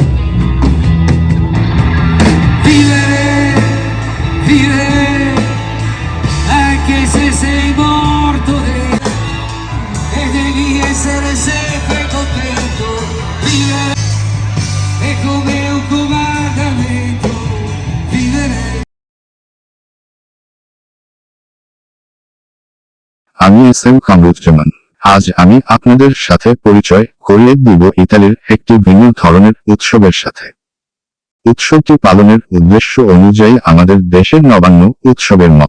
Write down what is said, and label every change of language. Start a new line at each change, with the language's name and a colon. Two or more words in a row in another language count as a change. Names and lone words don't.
Italian: Vivere, vivere, anche se sei morto e devi essere sempre contento. Vivere è come un comandamento. Vivere.
Bangla: আমি এস.এম. কামরুজ্জামান। আজ আমি আপনাদের সাথে পরিচয় করিয়ে দিব ইতালির একটি ভিন্ন ধরনের উৎসবের সাথে। উৎসবটি পালনের উদ্দেশ্য অনুযায়ী আমাদের দেশের নবান্ন উৎসবের মতো।